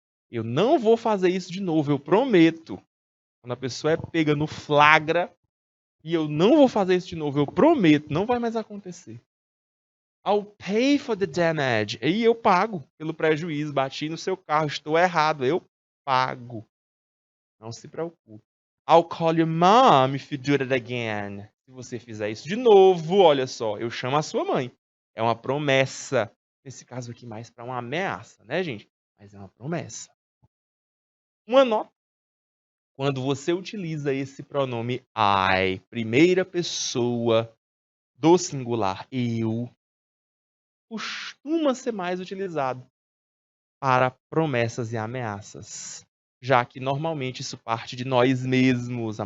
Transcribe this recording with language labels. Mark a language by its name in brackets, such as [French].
[Portuguese] Eu não vou fazer isso de novo, eu prometo. Quando a pessoa é pega no flagra e eu não vou fazer isso de novo, eu prometo, não vai mais acontecer. [English] I'll pay for the damage. [Portuguese] Aí eu pago pelo prejuízo, bati no seu carro, estou errado, eu pago. Não se preocupe. [English] I'll call your mom if you do it again. [Portuguese] Se você fizer isso de novo, olha só, eu chamo a sua mãe. É uma promessa. Nesse caso aqui, mais para uma ameaça, né, gente? Mas é uma promessa. Uma nota. Quando você utiliza esse pronome I, primeira pessoa do singular eu, costuma ser mais utilizado para promessas e ameaças, já que normalmente isso parte de nós mesmos.